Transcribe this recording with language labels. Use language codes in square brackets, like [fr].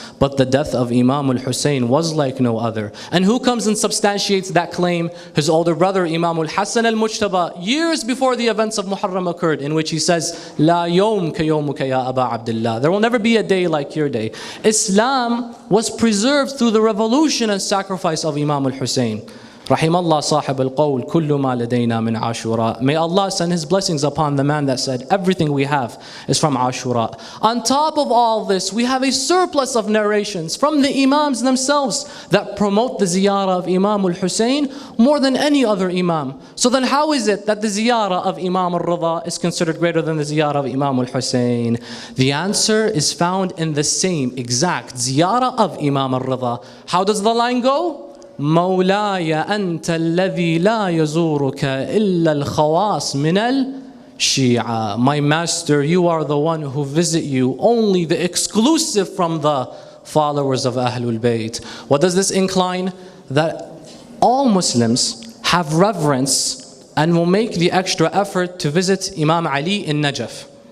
[en] But the death of Imam al-Hussein was like no other. And who comes and substantiates that claim? His older brother, Imam al-Hassan al-Mujtaba, years before the events of Muharram occurred, in which he says, [ar] لا يوم كيومك يا أبا عبد الله. [en] There will never be a day like your day. Islam was preserved through the revolution and sacrifice of Imam al-Hussein. [ar] رحم الله صاحب القول كل ما لدينا من عاشوراء. [en] May Allah send His blessings upon the man that said everything we have is from Ashura. On top of all this, we have a surplus of narrations from the Imams themselves that promote the ziyarah of Imam al-Hussein more than any other Imam. So then how is it that the ziyarah of Imam al-Rida is considered greater than the ziyarah of Imam al-Hussein? The answer is found in the same exact ziyarah of Imam al-Rida. How does the line go? [ar] مولاي أنت الذي لا يزورك إلا الخواص من الشيعة. [en] My master, you are the one who visit you, only the exclusive from the followers of Ahlul Bayt. What does this incline? That all Muslims have reverence and will make the extra effort to visit Imam Ali in Najaf.